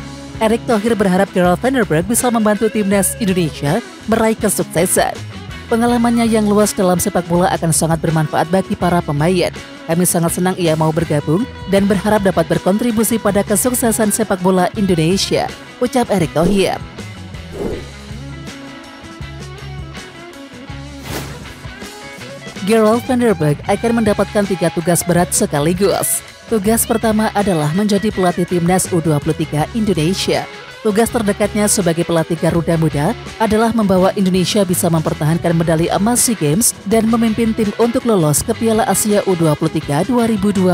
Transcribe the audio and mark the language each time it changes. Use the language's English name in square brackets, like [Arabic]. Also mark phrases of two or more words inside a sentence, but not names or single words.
[Indonesian] Erick Thohir berharap Gerald van der Berg bisa membantu timnas Indonesia meraih kesuksesan. Pengalamannya yang luas dalam sepak bola akan sangat bermanfaat bagi para pemain. Kami sangat senang ia mau bergabung dan berharap dapat berkontribusi pada kesuksesan sepak bola Indonesia, ucap Erick Thohir. Gerald van der Berg akan mendapatkan 3 tugas berat sekaligus. Tugas pertama adalah menjadi pelatih timnas U23 Indonesia. Tugas terdekatnya sebagai pelatih Garuda Muda adalah membawa Indonesia bisa mempertahankan medali emas SEA Games dan memimpin tim untuk lolos ke Piala Asia U23 2026.